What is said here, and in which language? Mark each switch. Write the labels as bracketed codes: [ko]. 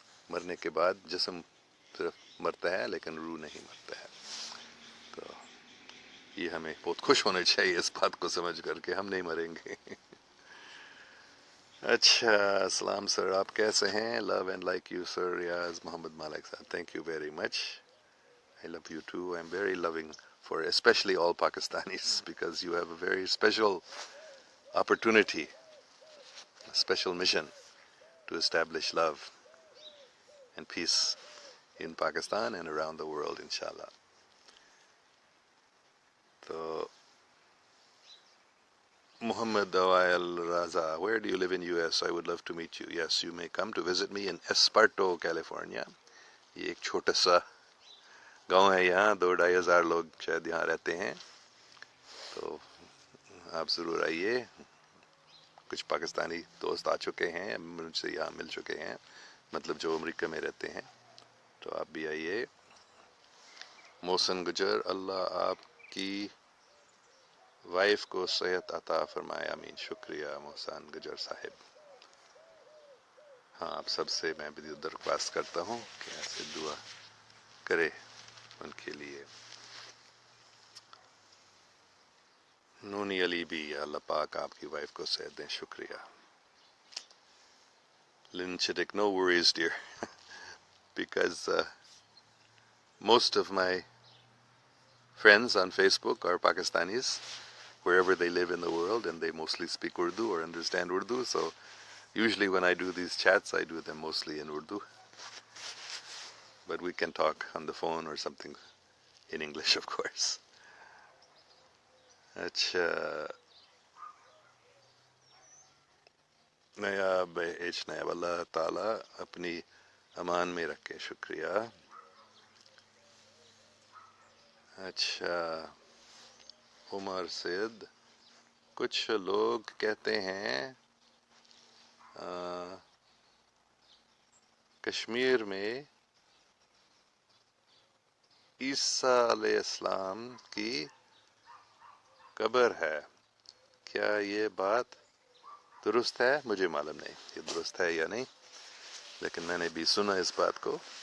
[ur] مرنے کے بعد جسم صرف مرتا ہے لیکن روح نہیں مرتا ہے. تو یہ ہمیں بہت خوش ہونا چاہیے اس بات کو سمجھ کر کے ہم نہیں مریں گے. اچھا، السلام سر، آپ کیسے ہیں؟ [en] Love and like you sir. Riaz Muhammad Malik Sahib, thank you very much. I love you too. I'm very loving for especially all Pakistanis because you have a very special opportunity, a special mission to establish love and peace in Pakistan and around the world, inshallah. So, Muhammad Awail Raza, where do you live in US? I would love to meet you. Yes, you may come to visit me in Esparto, California. [ur] یہ ایک چھوٹا سا گاؤں ہے، یہاں 2-2.5 ہزار لوگ شاید یہاں رہتے ہیں. تو آپ ضرور آئیے. کچھ پاکستانی دوست آ چکے ہیں مجھ سے، یہاں مل چکے ہیں، مطلب جو امریکہ میں رہتے ہیں. تو آپ بھی آئیے. محسن گجر، اللہ آپ کی وائف کو صحت عطا فرمائے، آمین. شکریہ محسن گجر صاحب. ہاں آپ سب سے میں بھی درخواست کرتا ہوں کہ ایسے دعا کرے ان کے لیے. نونی علی بھی اللہ پاک آپ کی وائف کو صحت دیں. شکریہ. [en] Lynn Chittick, no worries dear because most of my friends on Facebook are Pakistanis wherever they live in the world, and they mostly speak Urdu or understand Urdu, so usually when I do these chats I do them mostly in Urdu, but we can talk on the phone or something in English of course. [ur] اچھا نیاب نیاب اللہ تعالیٰ اپنی امان میں رکھے. شکریہ. اچھا عمر سید، کچھ لوگ کہتے ہیں کشمیر میں عیسیٰ علیہ السلام کی قبر ہے، کیا یہ بات درست ہے؟ مجھے معلوم نہیں یہ درست ہے یا نہیں، لیکن میں نے بھی سنا اس بات کو.